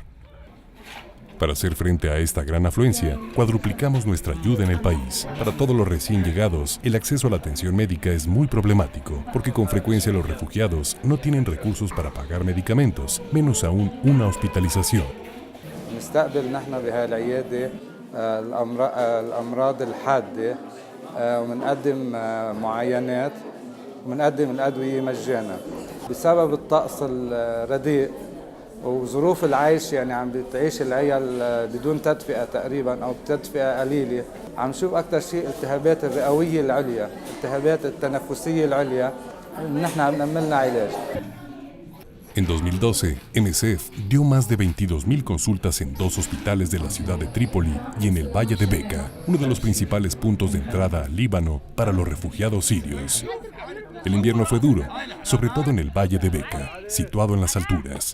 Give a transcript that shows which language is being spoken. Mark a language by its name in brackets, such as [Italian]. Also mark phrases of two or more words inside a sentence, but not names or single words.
[Spanish] Para hacer frente a esta gran afluencia, cuadruplicamos nuestra ayuda en el país. Para todos los recién llegados, el acceso a la atención médica es muy problemático, porque con frecuencia los refugiados no tienen recursos para pagar medicamentos, menos aún una hospitalización. [Arabic] نستقبل نحن بهاي العيادة الأمراض الحادة ومنقدم معاينات ومنقدم الأدوية مجانا. بسبب الطقس الرديء وظروف العيش يعني عم بتعيش العيال بدون تدفئة تقريبا أو تدفئة قليلة. عم نشوف أكثر شيء التهابات الرئوية العليا، التهابات التنفسية العليا، نحن عم نعمل لها علاج. [Spanish] En 2012, MSF dio más de 22.000 consultas en 2 hospitales de la ciudad de Trípoli y en el Valle de Beca, uno de los principales puntos de entrada al Líbano para los refugiados sirios. El invierno fue duro, sobre todo en el Valle de Beca, situado en las alturas.